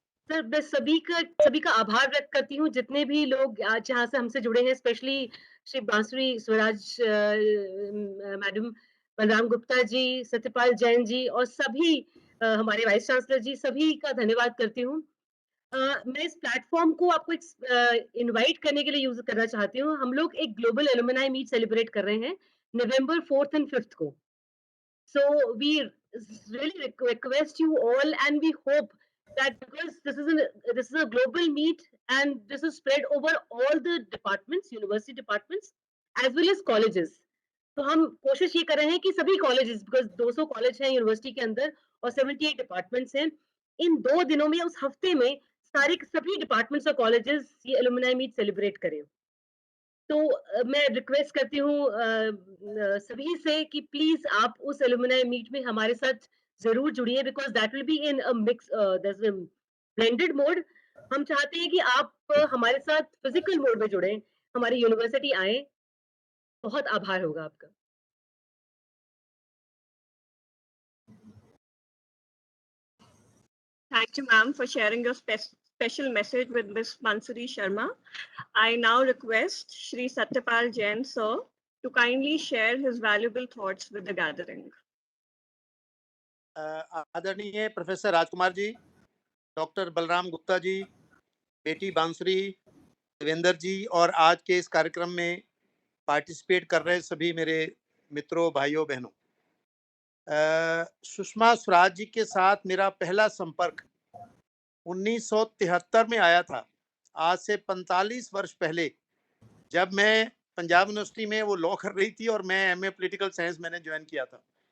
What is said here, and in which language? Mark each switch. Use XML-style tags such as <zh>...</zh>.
<hi>Sir मैं सभी का आभार व्यक्त करती हूँ जितने भी लोग आज यहाँ से हमसे जुड़े हैं, स्पेशली श्री बांसुरी स्वराज मैडम, बलराम गुप्ता जी, सत्यपाल जैन जी और सभी हमारे वाइस चांसलर जी, सभी का धन्यवाद करती हूँ। मैं इस प्लेटफॉर्म को आपको इनवाइट करने के लिए यूज करना चाहती हूँ। हम लोग एक ग्लोबल एलुमनाई मीट सेलिब्रेट कर रहे हैं नवंबर</hi> <en>4th and 5th</en> <hi>को।</hi> <en>So we really request you all, and we hope that because this is a global meet and this is spread over all the departments, university departments as well as colleges.</en> <hi>तो हम कोशिश ये कर रहे हैं कि सभी कॉलेजेस, बिकॉज 200 कॉलेज हैं यूनिवर्सिटी के अंदर और 78 डिपार्टमेंट्स हैं, इन 2 दिनों में उस हफ्ते में सभी डिपार्टमेंट्स और कॉलेजेस ये एलुमनाई मीट सेलिब्रेट करें। तो मैं रिक्वेस्ट करती हूँ सभी से कि प्लीज आप उस एलुमनाई मीट में हमारे साथ जरूर जुड़िए,</hi> <en>Because that will be in a mix blended mode.</en> <hi>हम चाहते हैं कि आप हमारे साथ फिजिकल मोड में जुड़े, हमारी यूनिवर्सिटी आए। बहुत आभार होगा आपका।</hi> <en>Thank you, ma'am, for sharing your special message with Ms. Mansuri Sharma. I now request Shri Satyapal Jain, sir, to kindly share his valuable thoughts with the gathering.</en> <hi>आदरणीय professor Rajkumar ji, doctor Balram Gupta ji, बेटी बांसुरी, देवेंद्र जी और आज के इस कार्यक्रम में पार्टिसिपेट कर रहे सभी मेरे मित्रों, भाइयों, बहनों, सुषमा स्वराज जी के साथ मेरा पहला संपर्क 1973 में आया था, आज से 45 वर्ष पहले, जब मैं पंजाब यूनिवर्सिटी में वो लॉ कर रही थी और मैं एमए पॉलिटिकल साइंस मैंने ज्वाइन किया था।</hi>